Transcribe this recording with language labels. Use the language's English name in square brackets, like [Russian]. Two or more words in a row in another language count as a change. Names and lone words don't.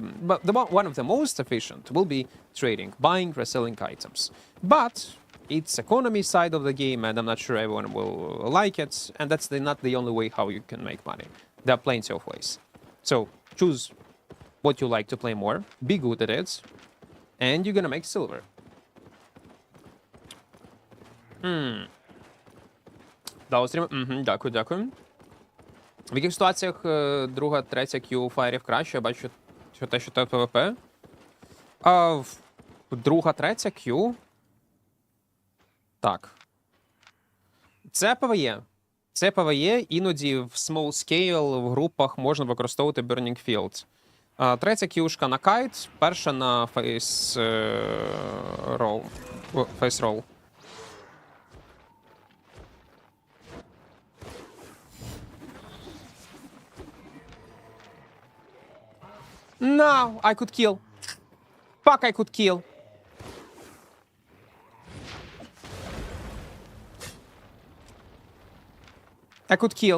[English] but one of the most efficient will be trading, buying, reselling items. But it's economy side of the game, and I'm not sure everyone will like it. And that's not the only way how you can make money. There are plenty of ways. So choose what you like to play more, be good at it, and you're gonna make silver. [Ukrainian] Дав стрім? Дякую, дякую. В яких ситуаціях друга, третя Q фаєрів краще? Я бачу, що те, що ПВП. Друга, третя Q. Так. Це ПВЕ. Це PvE, іноді в [English] small scale [Ukrainian] в групах можна використовувати Burning Field. Третя кюшка на кайт, перша на [English] face roll. Face roll. No, I could kill. Fuck, I could kill. I could kill.